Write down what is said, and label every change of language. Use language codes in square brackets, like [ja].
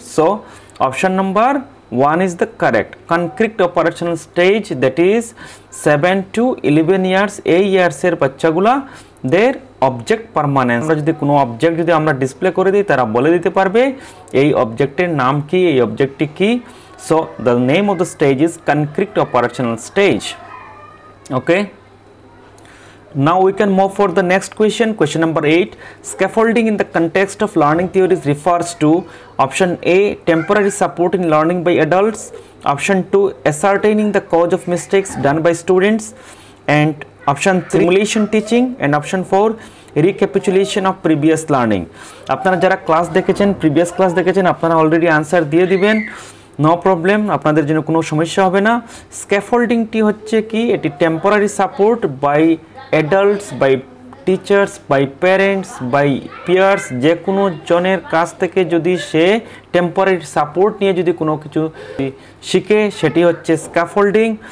[en] So option number 1 is the correct. Concrete operational stage that is 7 to 11 years, [bn] এই ইয়ার্সের বাচ্চাগুলা দের [en] Object permanence. [bn] আমরা যদি কোনো অবজেক্ট যদি আমরা ডিসপ্লে করে দিই তারা বলে দিতে পারবে এই অবজেক্টের নাম কি, এই অবজেক্টটি কি। [en] So the name of the stage is concrete operational stage. Okay, now we can move for the next question number 8. Scaffolding in the context of learning theories refers to option A, temporary support in learning by adults, option 2, ascertaining the cause of mistakes done by students, and option 3, simulation teaching, and option 4, recapitulation of previous learning. [bn] আপনারা যারা class দেখেছেন, previous class দেখেছেন, আপনারা already answer দিয়ে দিবেন, no problem, আপনাদের জন্য কোনো সমস্যা হবে না। স্ক্যাফোল্ডিংটি হচ্ছে কি? এটি [en] temporary support by adults, by teachers, by parents, by peers, [bn] যে কোনো জনের কাছ থেকে যদি সে টেম্পোরারি সাপোর্ট নিয়ে যদি কোনো কিছু শিখে সেটি হচ্ছে স্ক্যাফোল্ডিং।